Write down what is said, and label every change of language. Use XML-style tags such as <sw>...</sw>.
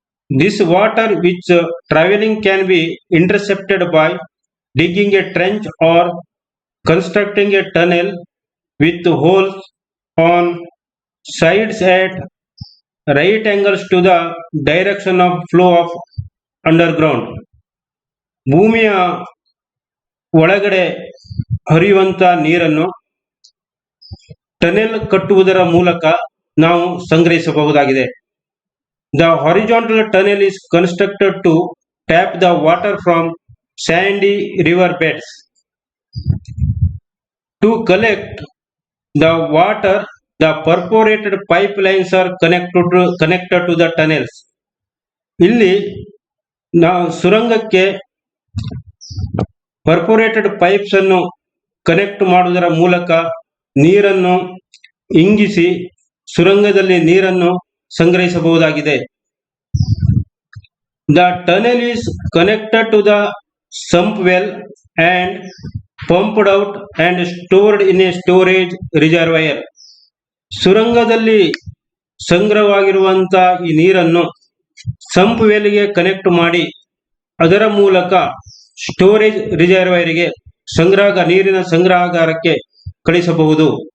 <en>This water which traveling can be intercepted by digging a trench or constructing a tunnel with holes on sides at right angles to the direction of flow of underground.</en> <kn>ಭೂಮಿಯ ಒಳಗಡೆ ಹರಿಯುವಂತ ನೀರನ್ನು tunnel ಕಟ್ಟುವುದರ ಮೂಲಕ ನಾವು ಸಂಗ್ರಹಿಸಬಹುದಾಗಿದೆ.</kn> <en>The horizontal tunnel is constructed to tap the water from sandy river beds. To collect the water, the perforated pipelines are connected to the tunnels.</en> <kn>ಇಲ್ಲಿ ನಾವು ಸುರಂಗಕ್ಕೆ perforated pipes ಅನ್ನು connect ಮಾಡುವುದರ ಮೂಲಕ ನೀರನ್ನು ಇಂಗಿಸಿ ಸುರಂಗದಲ್ಲಿ ನೀರನ್ನು ಸಂಗ್ರಹಿಸಬಹುದಾಗಿದೆ.</kn> <en>The tunnel is connected to the sump well and pumped out and stored in a storage reservoir.</en> <kn>ಸುರಂಗದಲ್ಲಿ ಸಂಗ್ರಹವಾಗಿರುವಂತಹ ಈ ನೀರನ್ನು ಸಂಪ್ ವೆಲ್ಗೆ ಕನೆಕ್ಟ್ ಮಾಡಿ ಅದರ ಮೂಲಕ ಸ್ಟೋರೇಜ್ ರಿಸರ್ವೈರ್ಗೆ ನೀರಿನ ಸಂಗ್ರಹಾಗಾರಕ್ಕೆ ಕಳಿಸಬಹುದು.</kn>